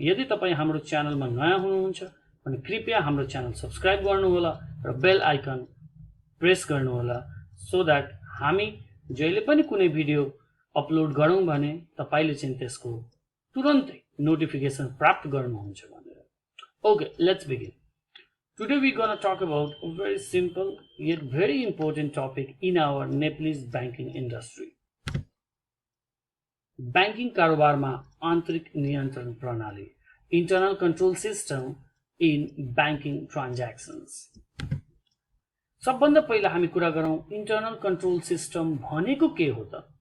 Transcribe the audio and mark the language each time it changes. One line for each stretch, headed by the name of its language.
Nepali: यदि तपाईँ हाम्रो च्यानलमा नयाँ हुनुहुन्छ भने कृपया हाम्रो च्यानल सब्स्क्राइब गर्नुहोला र बेल आइकन प्रेस गर्नुहोला सो दैट हामी जहिले पनि कुनै भिडियो अपलोड गरौँ भने तपाईले चाहिँ त्यसको तुरन्तै नोटिफिकेसन प्राप्त गर्नुहुन्छ भनेर।
English: Okay, let's begin. Today we're going to talk about a very simple yet very important topic in our Nepalese banking industry.
Nepali: Banking कारोबारमा आन्तरिक नियन्त्रण प्रणाली,
English: internal control system in banking transactions.
Nepali: सबभन्दा पहिला हामी कुरा गरौँ इन्टरनल कन्ट्रोल सिस्टम भनेको के हो त?